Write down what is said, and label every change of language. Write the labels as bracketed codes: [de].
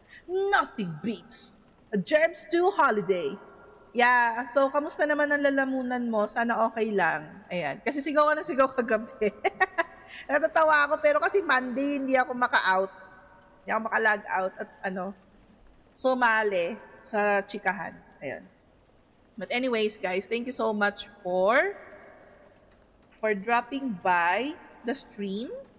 [en] Nothing beats a Jerbs to Holiday. [tl] Yeah, so kamusta naman ang lalamunan mo? Sana okay lang. Ayan. Kasi sigaw ka ng sigaw kagabi. Natatawa ako, pero kasi Monday hindi ako maka-out. Hindi ako maka-log out at sumali sa chikahan. Ayan. [en] But anyways, guys, thank you so much for dropping by the stream.